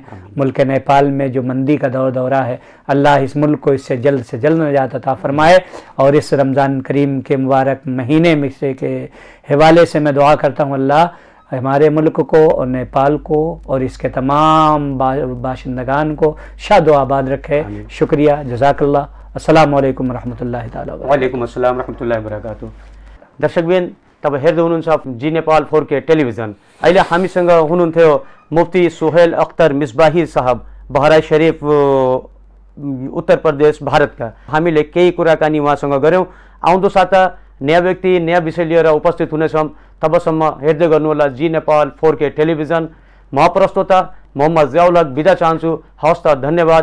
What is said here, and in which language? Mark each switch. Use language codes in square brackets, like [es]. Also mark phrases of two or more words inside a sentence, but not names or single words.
[ur] ملک نیپال میں جو مندی کا دورہ ہے، اللہ اس ملک کو اس سے جلد نجات عطا فرمائے، اور اس رمضان کریم کے مبارک مہینے میں سے کے حوالے سے میں دعا کرتا ہوں اللہ ہمارے ملک کو اور نیپال کو اور اس کے تمام باشندگان کو شاد و آباد رکھے۔ شکریہ، [ar] جزاک اللہ، السلام علیکم ورحمۃ اللہ تعالیٰ وبرکاتہ۔ وعلیکم السلام ورحمۃ اللہ وبرکاتہ۔ [ne] दर्शक बिन तब हेर्दै हुनुहुन्छ जी नेपाल 4K टेलिभिजन। अहिले हामीसँग हुनुहुन्थ्यो मुफ्ती सोहेल अख्तर मिसबाही साहब, बहराइच शरीफ उत्तर प्रदेश भारतका। हामीले केही कुराकानी उहाँसँग गऱ्यौँ। आउँदो साता नयाँ व्यक्ति नयाँ विषय लिएर उपस्थित हुनेछौँ। तबसम्म हेर्दै गर्नुहोला जी नेपाल 4K टेलिभिजन। म प्रस्तोता मोहम्मद ज़ियाउल हक बिदा चाहन्छु। हवस् त, धन्यवाद।